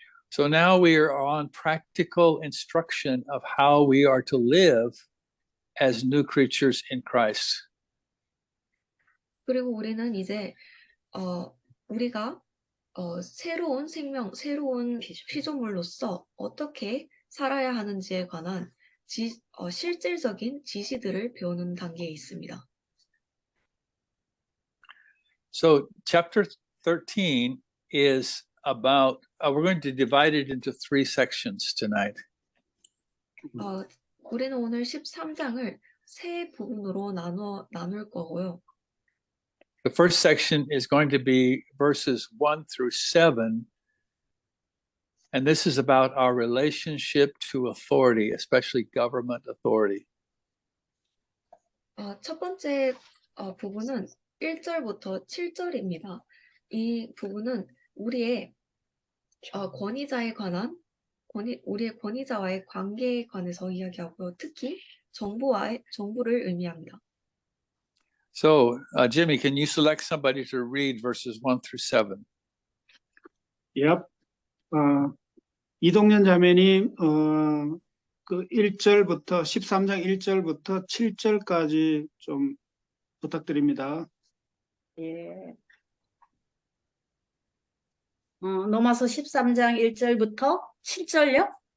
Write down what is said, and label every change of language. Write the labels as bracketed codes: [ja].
[en] So now we are on practical instruction of how we are to live as new creatures in Christ. [ko] 그리고 우리는 이제 우리가 새로운 생명, 새로운 피조물로서 어떻게 살아야 하는지에 관한 실질적인 지시들을 배우는 단계에 있습니다. [en] So chapter 13 is about, we're going to divide it into 3 sections tonight. [ko] 우리는 오늘 13장을 세 부분으로 나눌 거고요. [en] The first section is going to be verses 1 through 7. And this is about our relationship to authority, especially government authority. [ko] 첫 번째 부분은 1절부터 7절입니다. 이 부분은 우리의 권위자에 관한 우리의 권위자와의 관계에 관해서 이야기하고요. 특히 정부를 의미합니다. [en] So, Jimmy, can you select somebody to read verses 1 through 7? Yep. [ko] 이동현 자매님, 그 1절부터 13장 1절부터 7절까지 좀 부탁드립니다. 예. 로마서 13장 1절부터 7절요?